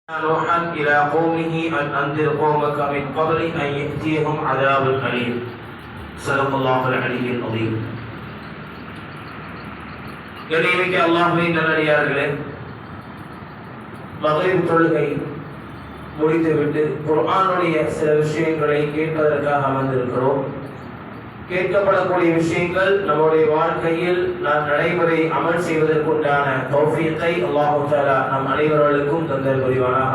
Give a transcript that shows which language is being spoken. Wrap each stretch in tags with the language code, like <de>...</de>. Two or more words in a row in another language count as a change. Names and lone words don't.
<ar>نوحا إلى قومه أن أنذر قومك من قبل أن يأتيهم عذاب أليم. صدق الله العلي العظيم.</ar> <ta>கண்ணியமிக்க அல்லாஹ்வின் நல்லடியார்களே, மக்ரிப் தொழுகை முடித்துவிட்டு குர்ஆனுடைய சில விஷயங்களை கேட்பதற்காக அமர்ந்திருக்கிறோம். கேட்கப்படக்கூடிய விஷயங்கள் நம்முடைய வாழ்க்கையில் நாம் நடைமுறை அமல் செய்வதற்குண்டான தௌஃபீக்கை</ta> <ar>الله تعالى</ar> <ta>நம் அனைவர்களுக்கும் தந்தல் புரிவானாக.</ta>